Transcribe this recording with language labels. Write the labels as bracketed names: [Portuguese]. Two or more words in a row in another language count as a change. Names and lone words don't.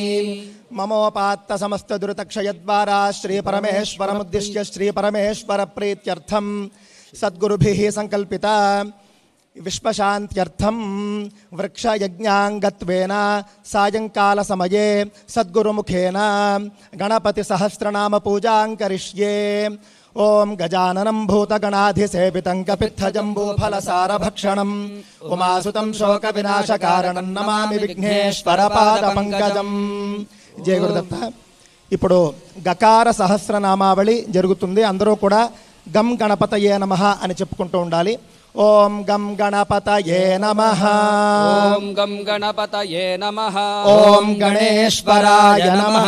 [Sanskrit] ममोपात्त समस्त दुरितक्षयद्वारा श्री परमेश्वरमुद्दिश्य श्री परमेश्वर प्रीत्यर्थं सद्गुरुभिः संकल्पिता विश्वशान्त्यर्थं वृक्षयज्ञाङ्गत्वेन सायंकाल समये सद्गुरुमुखेन गणपति सहस्रनाम पूजां करिष्ये। ओम गजाननं भूतगणाधिसेवितं कपित्थजम्बूफलसारभक्षणम् उमासुतं शोकविनाशकारणं नमामि विघ्नेश्वरपादपङ्कजम्। జయ గురుదత్త. [Telugu] ఇప్పుడు గకార సహస్రనామావళి జరుగుతుంది. అందరూ కూడా [Sanskrit] గం గణపతయే నమః [Telugu] అని చెప్పుకుంటూ ఉండాలి. [Sanskrit] ఓం గం గణపతయే నమః. ఓం గం గణపతయే నమః. ఓం గణేశ్వరాయ నమః.